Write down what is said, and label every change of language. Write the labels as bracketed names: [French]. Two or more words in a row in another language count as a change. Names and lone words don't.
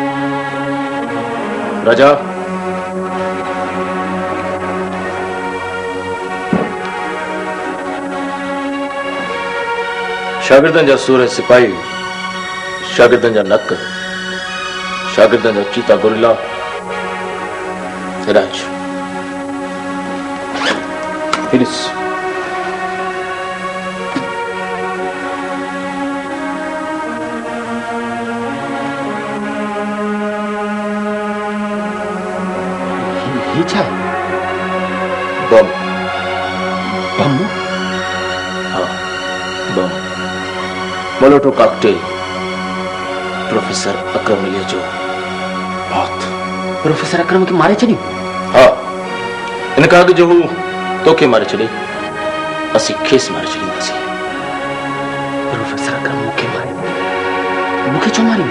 [Sindhi] राजा शागिर्दनि जा सूर सिपाही शागिर्दनि जा नक शागिर्दनि जा चीता गुरिल्ला हिदायत फिनिश छा बम बम हाँ बम [English] Molotov cocktail [Sindhi] प्रोफेसर अकरम अलीअ जो मौत प्रोफेसर अकरम खे मारे छॾियो हाँ इन खां अॻु जो हू तोखे मारे छॾे असीं खेसि मारे छॾींदासीं प्रोफेसर अकरम मूंखे मारे मूंखे छो मारींदो